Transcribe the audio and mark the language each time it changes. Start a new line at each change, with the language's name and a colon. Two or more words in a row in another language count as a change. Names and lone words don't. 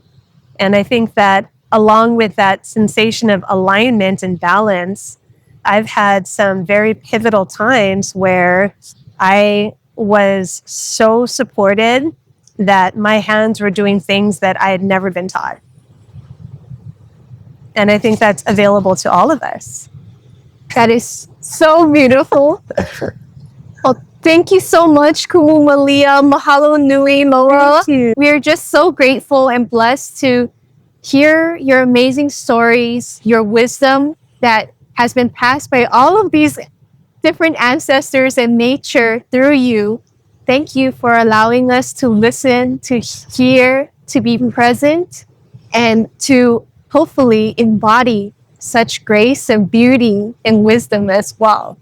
English: And I think that along with that sensation of alignment and balance, I've had some very pivotal times where I was so supported that my hands were doing things that I had never been taught. And I think that's available to all of us. That is so beautiful. Well, thank you so much, Kumu Malia.
Hawaiian: Mahalo nui loa.
English: Thank you. We are just so grateful and blessed to hear your amazing stories, your wisdom that has been passed by all of these different ancestors and nature through you. Thank you for allowing us to listen, to hear, to be present, and to hopefully embody such grace and beauty and wisdom as well.